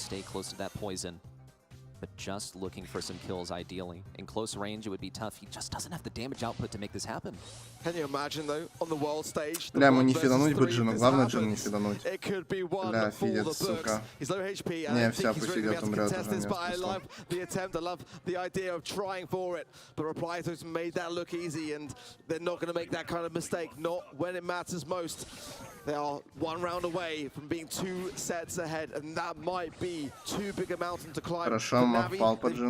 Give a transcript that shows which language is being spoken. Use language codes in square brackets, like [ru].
[en] Close to that poison, but just looking for some kills ideally. In close range, it would be tough. He just doesn't have the damage output to make this happen. Can you imagine though, on the world stage? [ru] Бля, ему не фидануть бы Джину, главное Джину не фидануть. Бля, фидит, сука. Не, вся пусть идет, умрет уже, нет смысла. [en] The attempt, I love the idea of trying for it, but Reply to made that look easy, and they're not going to make that kind of mistake, not when it matters most. They are one round away from being 2 sets ahead, and that might be too big a mountain to climb. [ru] Хорошо, попал по Джину.